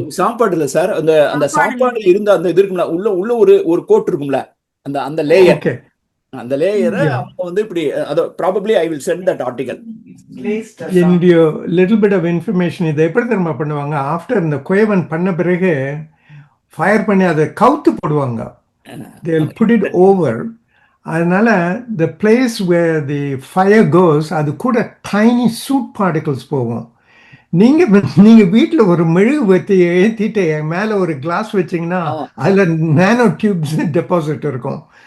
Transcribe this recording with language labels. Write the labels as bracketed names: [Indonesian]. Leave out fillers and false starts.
[Tamil] சாப்பாடு இல்ல சார், அந்த அந்த சாப்பாடு இருந்த அந்த இது இருக்கும்ல, உள்ள உள்ள ஒரு கோட் இருக்கும்ல, அந்த அந்த லேயர், அந்த லேயரை அவங்க வந்து இப்படி [English] probably I will send that article. [Tamil] என்னுடைய [English] Little bit of information. [Tamil] இதை எப்படி தெரியுமா பண்ணுவாங்க, ஆஃப்டர் இந்த குயவன் பண்ண பிறகு ஃபயர் பண்ணி அதை கவுத்து போடுவாங்க. [English] they will put it over. [Tamil] அதனால [English] the place where the fire goes, [Tamil] அது கூட [English] tiny soot particles [Tamil] போகும். நீங்க வீட்டுல ஒரு மெழுகு வத்தி ஏத்திட்டு மேல ஒரு கிளாஸ் வச்சீங்கன்னா அதுல நானோ டியூப்ஸ் டெபாசிட் இருக்கும்.